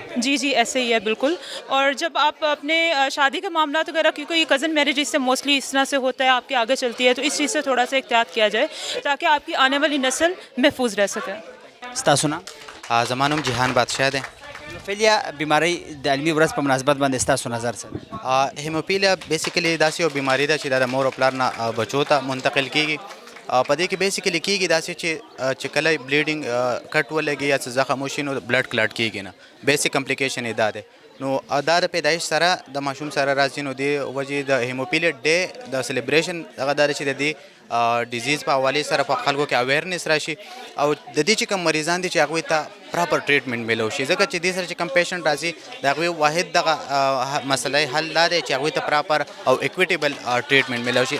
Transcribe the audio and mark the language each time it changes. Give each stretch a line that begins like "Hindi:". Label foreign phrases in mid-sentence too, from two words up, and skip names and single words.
Urdu: جی ایسے ہی ہے بالکل. اور جب آپ اپنے شادی کے معاملات وغیرہ, کیونکہ یہ
English: cousin marriage
Urdu: اس سے موسٹلی اس طرح سے ہوتا ہے, آپ کے آگے چلتی ہے, تو اس چیز سے تھوڑا سا احتیاط کیا جائے تاکہ آپ کی آنے والی نسل محفوظ رہ سکے.
Pashto: سنا زمانم جہان بادشاہ دے. ہیموفیلیا بیماری د عالمي ورځ په مناسبت باندې ستاسو نظر څه؟ هیموفیلیا بیسیکلی داسې یو بیماری ده چې د مور او پلار نه بچو ته منتقل کیږي. په دې کې بیسیکلی کیږي داسې چې کله
English: bleeding cut
Pashto: ولګي یا څه زخم وشي نو
English: blood clot
Pashto: کیږي نه.
English: basic complication
Pashto: یې دا ده. نو دا د پیدایش سره د ماشوم سره راځي, نو د وجې د
English: hemophilia day
Pashto: د سلیبریشن هغه دا چې د دې ډیزیز په حوالې سره په خلکو کې اویرنس راشي او د دې چې کوم مریضان دي چې هغوی ته
English: proper treatment
Pashto: میلو شي, ځکه چې دې سره چې کوم پیشنټ راځي د هغوی واحد دغه مسله حل دا دی چې هغوی ته پراپر او
English: equitable treatment
Pashto: میلو شي.